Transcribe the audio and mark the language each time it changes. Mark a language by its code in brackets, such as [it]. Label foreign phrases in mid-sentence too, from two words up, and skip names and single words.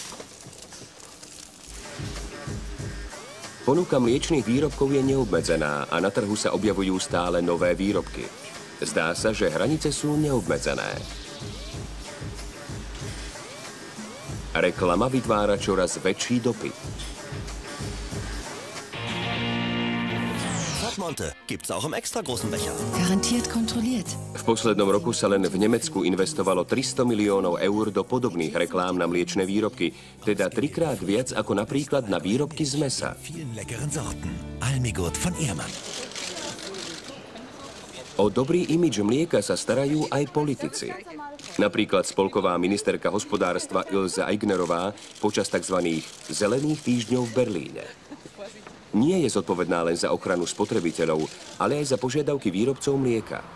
[sk] Ponuka mliečnych výrobkov je neobmedzená a na trhu sa objavujú stále nové výrobky. Zdá sa, že hranice sú neobmedzené. Reklama vytvára čoraz väčší dopyt. [de] Monte gibt's auch im extra großen Becher. Garantiert kontrolliert. [sk] V poslednom roku sa len v Nemecku investovalo 300 miliónov eur do podobných reklám na mliečne výrobky, teda 3-krát viac ako napríklad na výrobky z mäsa. [de] Vielen leckeren Sorten. Almigurt von Ehrmann. [sk] O dobrý imidž mlieka sa starajú aj politici. Napríklad spolková ministerka hospodárstva Ilse Aignerová počas tzv. Zelených týždňov v Berlíne. Nie je zodpovedná len za ochranu spotrebiteľov, ale aj za požiadavky výrobcov mlieka.